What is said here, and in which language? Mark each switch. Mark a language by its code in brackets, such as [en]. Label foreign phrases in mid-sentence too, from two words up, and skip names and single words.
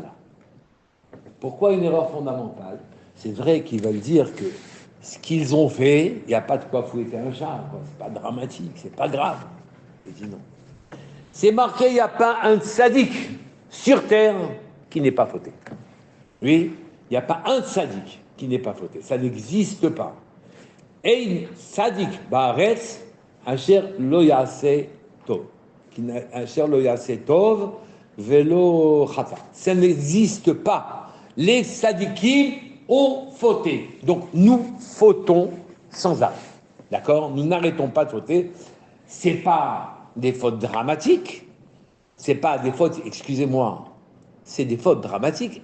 [fr] Pourquoi une erreur fondamentale? C'est vrai qu'ils veulent dire que ce qu'ils ont fait, il n'y a pas de quoi fouetter un chat, quoi. C'est pas dramatique, c'est pas grave. Je dis non. C'est marqué, il n'y a pas un sadique sur terre qui n'ait pas fauté. Oui, il n'y a pas un sadique qui n'ait pas fauté. Ça n'existe pas. [he] אין צדיק בארץ אשר לא יעשה טוב. אשר לא יעשה טוב ולא חטא. [fr] Ça n'existe pas. Les sadikim ont fauté. Donc nous fautons sans arrêt. D'accord? Nous n'arrêtons pas de fauter. C'est pas des fautes dramatiques. C'est pas des fautes, excusez-moi, c'est des fautes dramatiques.